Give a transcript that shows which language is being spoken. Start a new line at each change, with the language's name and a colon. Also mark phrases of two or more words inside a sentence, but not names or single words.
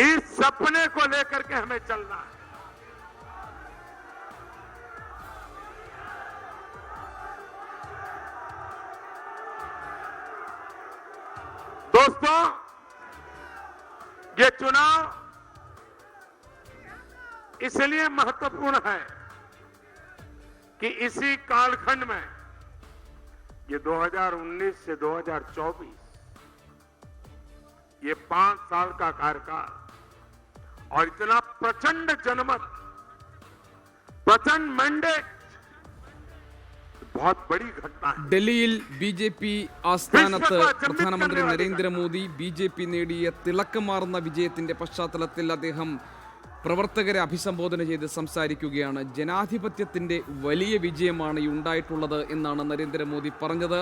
Hindi: इस सपने को लेकर के हमें चलना है। दोस्तों, ये चुनाव इसलिए महत्वपूर्ण है कि इसी कालखंड में ये 2019 से 2024 ये 5 साल का कार्यकाल और इतना प्रचंड जनमत, प्रचंड मैंडेट बहुत बड़ी घटना है।
Malayalam: ഡൽഹിയിൽ BJP ആസ്ഥാനത്ത് പ്രധാനമന്ത്രി നരേന്ദ്രമോദി BJP നേടിയ തിളക്കമാർന്ന വിജയത്തിന്റെ പശ്ചാത്തലത്തിൽ അദ്ദേഹം പ്രവർത്തകരെ അഭിസംബോധന ചെയ്ത് സംസാരിക്കുകയാണ്. ജനാധിപത്യത്തിന്റെ വലിയ വിജയമാണ് ഈ ഉണ്ടായിട്ടുള്ളത് എന്നാണ് നരേന്ദ്രമോദി പറഞ്ഞത്.